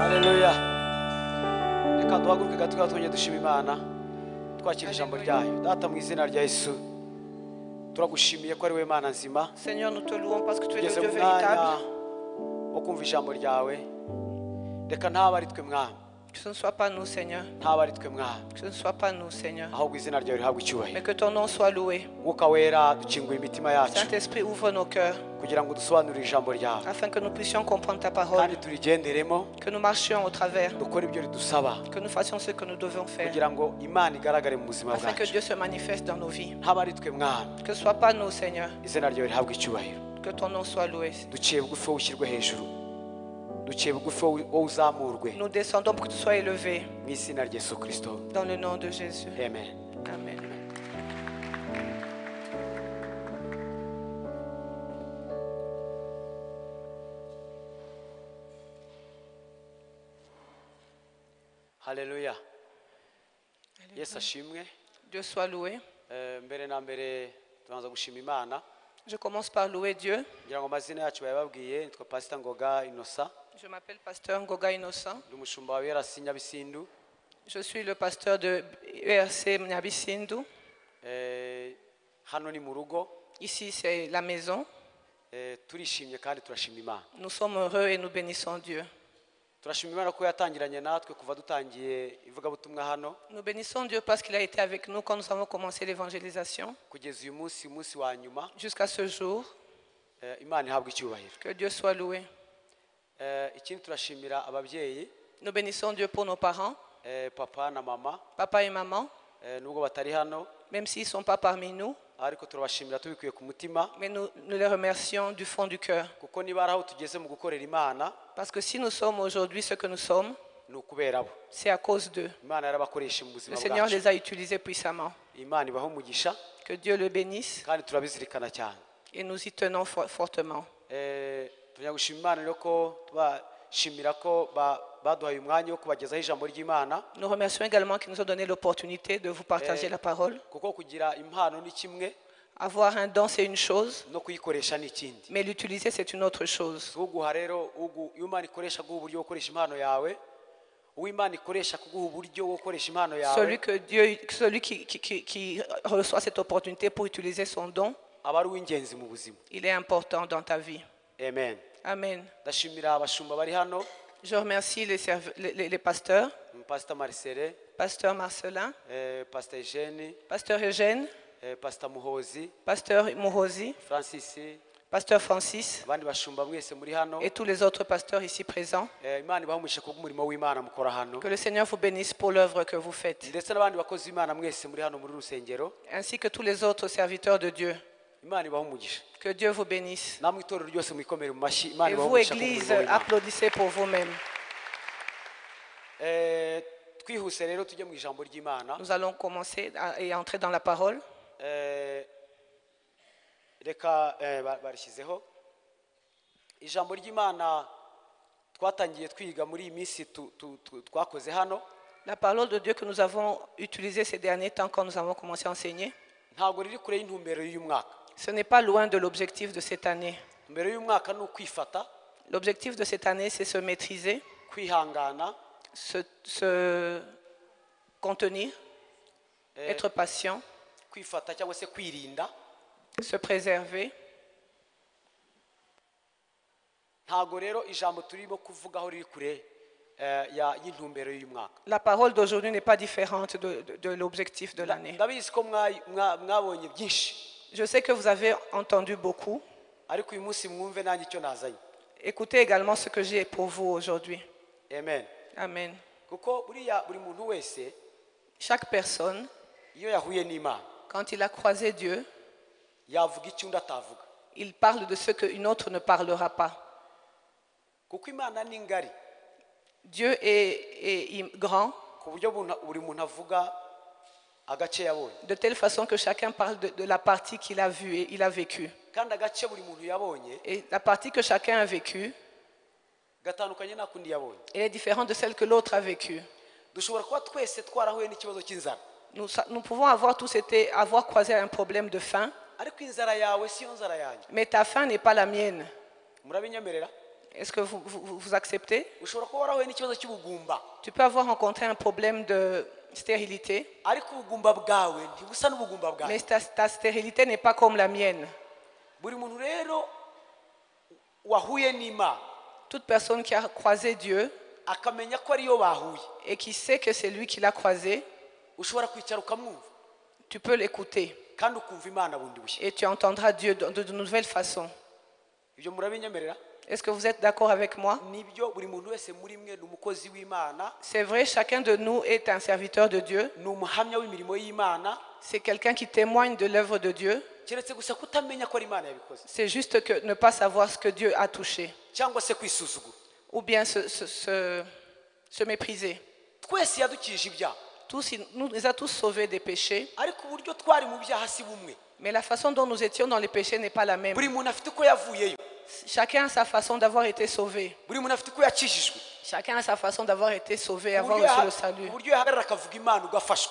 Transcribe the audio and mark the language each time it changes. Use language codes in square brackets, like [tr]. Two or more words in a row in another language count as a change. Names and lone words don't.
[rw] Haleluya. Reka duhaguruke gato twongeye dushima Imana twakira ijambo ryayo. Data mu izina rya Yesu turagushimiye ko ari we Mana nzima. [fr] Seigneur, nous te louons parce que tu es le [rw] Tugeze [fr] Dieu [rw] mu mwanya [fr] véritable. [rw] wo kumva ijambo ryawe. Reka ntaba ari twe mwami, [fr] Que ce ne soit pas nous, Seigneur. [rw] ntaba ari twe mwami, [fr] Que ce ne soit pas nous, Seigneur. [rw] ahubwo izina ryawe rihabwe [fr] Mais [rw] icyubahiro. [fr] que ton nom soit loué. [rw] Mwuka wera dukinguye imitima yacu [fr] Saint-Esprit, ouvre nos cœurs [rw] kugira ngo dusobanurire ijambo ryawe [fr] afin que nous puissions comprendre ta [rw] kandi [fr] parole, [rw] turigenderemo, [fr] que nous marchions au travers, [rw] dukore ibyo ridusaba [fr] que nous fassions ce que nous devons faire, [rw] kugira ngo Imana igaragare mu buzima [fr] afin que [rw] bwacu. [fr] Dieu se manifeste dans nos vies. [rw] Ntaba ari twe mwami, [fr] Que ce ne soit pas nous, Seigneur. [rw] izina ryawe rihabwe icyubahiro. [fr] Que ton nom soit loué. [rw] Duciye bugufi wowe ushyirwe hejuru, duciye bugufi wowe uzamurwe [fr] Nous descendons pour que tu sois élevé [rw] mu izina rya Yesu Kristo. [fr] dans le nom de Jésus. [rw] Amen. [fr] Amen. [rw] Haleluya. Yesu ashimwe. [fr] Dieu soit loué. [rw] Mbere na mbere tubanza gushima Imana. [fr] Je commence par louer Dieu. [rw] Ngira ngo amazina yacu bayababwiye, nitwa Pastor Ngoga Innocent. [fr] Je m'appelle Pasteur Ngoga Innocent. [rw] Ndi umushumba wa ERC Nyabisindu. [fr] Je suis le pasteur de ERC Nyabisindu. [rw] Hano ni mu rugo. [fr] Ici, c'est la maison. [rw] Turishimye kandi turashima Imana. [fr] Nous sommes heureux et nous bénissons Dieu. [rw] Turashima Imana ko yatangiranye natwe kuva dutangiye ivugabutumwa hano [fr] Nous bénissons Dieu parce qu'il a été avec nous quand nous avons commencé l'évangélisation. [rw] kugeza uyu munsi wa nyuma. [fr] Jusqu'à ce jour, [rw] Imana ihabwe icyubahiro. [fr] que Dieu soit loué. [rw] Ikindi turashimira ababyeyi, [fr] Nous bénissons Dieu pour nos parents, [rw] papa na mama, [fr] papa et maman, [rw] nubwo batari hano [fr] même s'ils ne sont pas parmi nous, [rw] ariko turabashimira tubikuye ku mutima, [fr] mais nous les remercions du fond du cœur. [rw] kuko niba ari aho tugeze mu gukorera Imana [fr] Parce que si nous sommes aujourd'hui ce que nous sommes, [rw] ni ukubera bo. [fr] c'est à cause d'eux. [rw] Imana yarabakoresha mu [fr] Le [rw] buzima [fr] Seigneur [rw] bwacu. [fr] les a utilisés puissamment. [rw] Imana ibaho umugisha [fr] Que Dieu le bénisse [rw] kandi turabizirikana cyane. [fr] et nous y tenons fortement. [rw] Tunya gushima Imana rero ko tubashimira ko baduhaye umwanya wo kubagezaho ijambo ry'Imana, [fr] Nous remercions également qu'ils nous ont donné l'opportunité de vous partager la parole. [rw] kuko kugira impano ni kimwe [fr] Avoir un don, c'est une chose, [rw] no kuyikoresha ni ikindi. [fr] mais l'utiliser, c'est une autre chose. [rw] Uguha rero iyo Imana ikoresha guha uburyo wo gukoresha impano yawe, uw'Imana ikoresha kuguha uburyo wo gukoresha impano yawe, [fr] Celui qui reçoit cette opportunité pour utiliser son don, [rw] aba ari uw'ingenzi mu buzima. [fr] il est important dans ta vie. [rw] Amen. [fr] Amen. [rw] Ndashimira abashumba bari hano, [fr] Je remercie les pasteurs, [rw] Pastor Marcele, [fr] Pasteur Marcelin, [rw] Pastor Eugene, [fr] Pasteur Eugène, [rw] Pastor Muhozi, [fr] Pasteur Mourosi, [rw] Francis, [fr] Pasteur Francis [rw] abandi bashumba mwese muri hano. [fr] et tous les autres pasteurs ici présents. [rw] Imana ibahe umugisha kubw'umurimo w'Imana mukora hano, [fr] Que le Seigneur vous bénisse pour l'œuvre que vous faites, [rw] ndetse n'abandi bakozi b'Imana mwese muri hano muri rusengero. [fr] ainsi que tous les autres serviteurs de Dieu. [rw] Imana ibahe umugisha. [fr] Que Dieu vous bénisse. [rw] Namwe itorero ryose mwikomere mu mashyi. Imana [fr] Et [rw] ibahe [fr] vous, [rw] umugisha [fr] Église, [rw] kubw'umurimo w'Imana. [fr] applaudissez pour vous-même. [rw] Twihuse rero tujye mu ijambo ry'Imana. [fr] Nous allons commencer et entrer dans la parole. [rw] Reka barishyizeho ijambo ry'Imana twatangiye twiga muri iyi minsi twakoze hano. [fr] La parole de Dieu que nous avons utilisée ces derniers temps quand nous avons commencé à enseigner, [rw] Ntabwo riri kure y'intumbero y'uyu mwaka. [fr] ce n'est pas loin de l'objectif de cette année. [rw] Intumbero y'uyu mwaka ni ukwifata, [fr] L'objectif de cette année, c'est se maîtriser, [rw] kwihangana, [fr] se contenir, être patient, [rw] kwifata cyangwa se kwirinda. [fr] se préserver. [rw] Ntabwo rero ijambo turimo kuvugaho riri kure y'intumbero y'uyu mwaka. [fr] La parole d'aujourd'hui n'est pas différente de l'objectif de l'année. [rw] Ndabizi ko mwabonye byinshi, [fr] Je sais que vous avez entendu beaucoup. [rw] ariko uyu munsi mwumve nanjye icyo nazanye. [fr] Écoutez également ce que j'ai pour vous aujourd'hui. [rw] Amen. [fr] Amen. [rw] Kuko buriya buri muntu wese [fr] Chaque personne, [rw] iyo yahuye n'Imana [fr] quand il a croisé Dieu, [rw] yavuga icyo undi atavuga, [fr] il parle de ce qu'une autre ne parlera pas. [rw] kuko Imana ni ngari [fr] Dieu est grand, [rw] ku buryo buri muntu avuga agace yabonye, [fr] de telle façon que chacun parle de la partie qu'il a vue et il a vécue. [rw] kandi agace buri muntu yabonye [fr] Et la partie que chacun a vécue, [rw] gatandukanye n'akundi yabonye. [fr] elle est différente de celle que l'autre a vécue. [rw] Dushobora kuba twese twarahuye n'ikibazo cy'inzara, [fr] Nous pouvons avoir tous avoir croisé un problème de faim, [rw] ariko inzara yawe siyo nzara yanjye. [fr] mais ta faim n'est pas la mienne. [rw] Murabinyemerera? [fr] Est-ce que vous acceptez? [rw] ushobora kuba warahuye n'ikibazo cy'ubugumba [fr] Tu peux avoir rencontré un problème de stérilité, [rw] ariko ubugumba bwawe ntibusa n'ubugumba bwawe. [fr] mais ta stérilité n'est pas comme la mienne. [rw] Buri muntu rero wahuye n'Imana [fr] Toute personne qui a croisé Dieu [rw] akamenya ko ariyo bahuye, [fr] et qui sait que c'est lui qui l'a croisé, [rw] ushobora kwicara ukamwumva [fr] tu peux l'écouter [rw] kandi ukumva Imana bundi bushya. [fr] et tu entendras Dieu de nouvelles façons. [rw] Ibyo murabinyemerera? [fr] Est-ce que vous êtes d'accord avec moi? [rw] Nibyo, buri muntu wese muri mwe ni umukozi w'Imana, [fr] C'est vrai, chacun de nous est un serviteur de Dieu. [rw] ni umuhamya w'imirimo y'Imana, [fr] C'est quelqu'un qui témoigne de l'œuvre de Dieu. [rw] keretse gusa kutamenya ko ari Imana yabikoze [fr] C'est juste que ne pas savoir ce que Dieu a touché [rw] cyangwa se kwisuzugura. [fr] ou bien se mépriser. [rw] Twese yadukije ibyaha, [fr] Nous les a tous sauvés des péchés, [rw] ariko uburyo twari mu byaha si bumwe. [fr] mais la façon dont nous étions dans les péchés n'est pas la même. [rw] Buri muntu afite uko yavuyeyo, [fr] Chacun a sa façon d'avoir été sauvé. [rw] buri muntu afite uko yakijijwe, [fr] Chacun a sa façon d'avoir été sauvé, avoir [rw] uburyo [fr] reçu le salut. [rw] uburyo yahagarara akavuga Imana ugafashwa.